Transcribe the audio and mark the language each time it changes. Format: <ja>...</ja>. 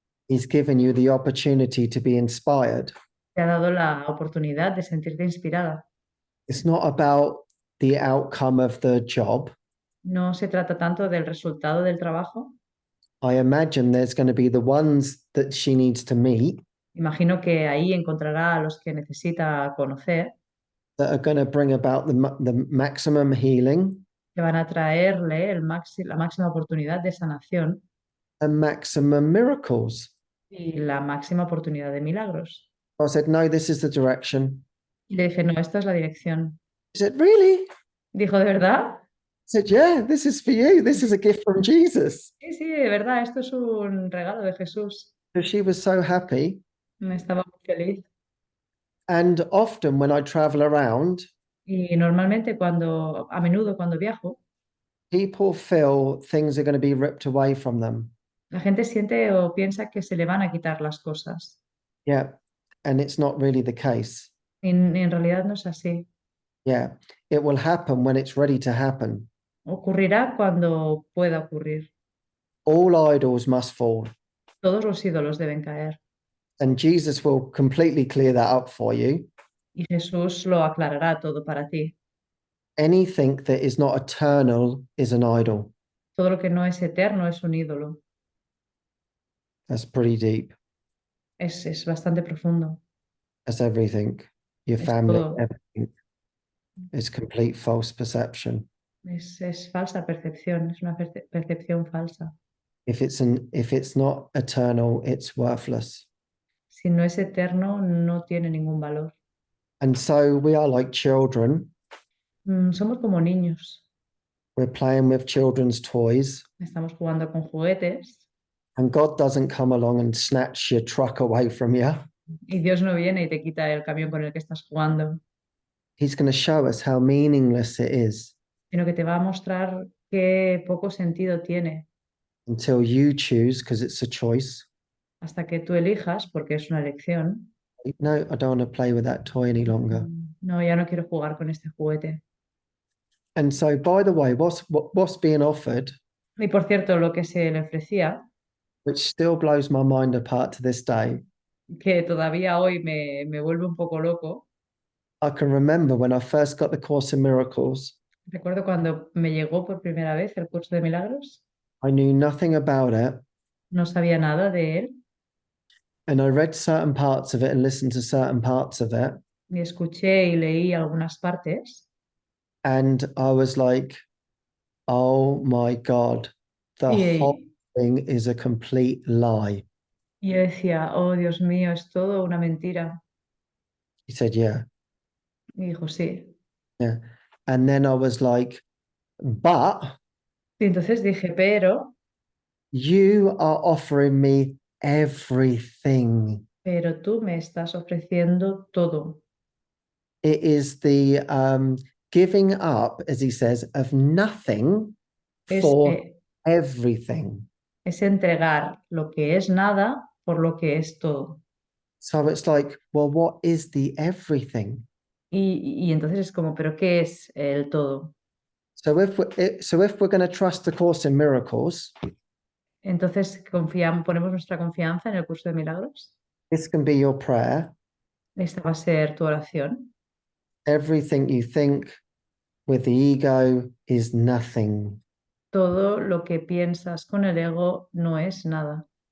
<en>He's given you the opportunity to be inspired.</en> <es>Te ha dado la oportunidad de sentirte inspirada.</es> <en>It's not about the outcome of the job.</en> <es>No se trata tanto del resultado del trabajo.</es> <en>I imagine there's going to be the ones that she needs to meet</en> <es>Imagino que ahí encontrará a los que necesita conocer,</es> <en>that are going to bring about the maximum healing</en> <es>que van a traerle la máxima oportunidad de sanación</es> <en>and maximum miracles.</en> <es>y la máxima oportunidad de milagros.</es> <en>I said, no, this is the direction.</en> <es>Y le dije, no, esta es la dirección.</es> <en>He said, really? I</en> <es>Dijo, ¿de verdad?</es> <en>said, yeah, this is for you. This is a gift from Jesus.</en> <es>Sí, sí, de verdad, esto es un regalo de Jesús.</es> <en>So she was so happy.</en> <es>Me estaba muy feliz.</es> <en>And often when I travel around,</en> <es>Y normalmente a menudo cuando viajo,</es> <en>people feel things are going to be ripped away from them.</en> <es>la gente siente o piensa que se le van a quitar las cosas.</es> <en>Yeah. And it's not really the case.</en> <es>Y en realidad no es así.</es> <en>Yeah. It will happen when it's ready to happen.</en> <es>Ocurrirá cuando pueda ocurrir.</es> <en>All idols must fall.</en> <es>Todos los ídolos deben caer.</es> <en>And Jesus will completely clear that up for you.</en> <es>Y Jesús lo aclarará todo para ti.</es> <en>Anything that is not eternal is an idol.</en> <es>Todo lo que no es eterno es un ídolo.</es> <en>That's pretty deep.</en> <es>Es bastante profundo.</es> <en>That's everything. Your</en> <es>Es</es> <en>family,</en> <es>todo.</es> <en>everything. It's complete false perception.</en> <es>Es falsa percepción, es una percepción falsa.</es> <en>If it's not eternal, it's worthless.</en> <es>Si no es eterno, no tiene ningún valor.</es> <en>And so we are like children.</en> <es>Somos como niños.</es> <en>We're playing with children's toys,</en> <es>Estamos jugando con juguetes</es> <en>and God doesn't come along and snatch your truck away from you.</en> <es>y Dios no viene y te quita el camión con el que estás jugando,</es> <en>He's going to show us how meaningless it is</en> <es>sino que te va a mostrar qué poco sentido tiene</es> <en>until you choose, because it's a choice.</en> <es>hasta que tú elijas, porque es una elección.</es> <en>No, I don't want to play with that toy any longer.</en> <es>No, ya no quiero jugar con este juguete.</es> <en>And so, by the way, what's being offered,</en> <es>Y por cierto, lo que se le ofrecía,</es> <en>which still blows my mind apart to this day,</en> <es>que todavía hoy me vuelve un poco loco.</es> <en>I can remember when I first got the Course in Miracles,</en> <es>Recuerdo cuando me llegó por primera vez el curso de milagros,</es> <en>I knew nothing about it,</en> <es>no sabía nada de él</es> <en>and I read certain parts of it and listened to certain parts of it,</en> <es>y escuché y leí algunas partes</es> <en>and I was like, oh my God, the whole</en> <es>y,</es> <en>thing is a complete lie.</en> <es>y yo decía, oh Dios mío, es todo una mentira.</es> <en>He said, yeah.</en> <es>Y dijo, sí.</es> <en>Yeah. And then I was like, but</en> <es>Y entonces dije, pero</es> <en>you are offering me everything.</en> <es>tú me estás ofreciendo todo.</es> <en>It is the giving up, as he says, of nothing</en> <es>Es,</es> <en>for eh, everything.</en> <es>es entregar lo que es nada por lo que es todo.</es> <en>So it's like, well, what is the everything?</en> <es>Y entonces es como, pero ¿qué es el todo?</es> <en>So if we're going to trust the Course in Miracles,</en> <es>Entonces ponemos nuestra confianza en el curso de milagros.</es> <en>this can be your prayer.</en> <es>Esta va a ser tu oración.</es> <en>Everything you think with the ego is nothing.</en> <es>Todo lo que piensas con el ego no es nada.</es>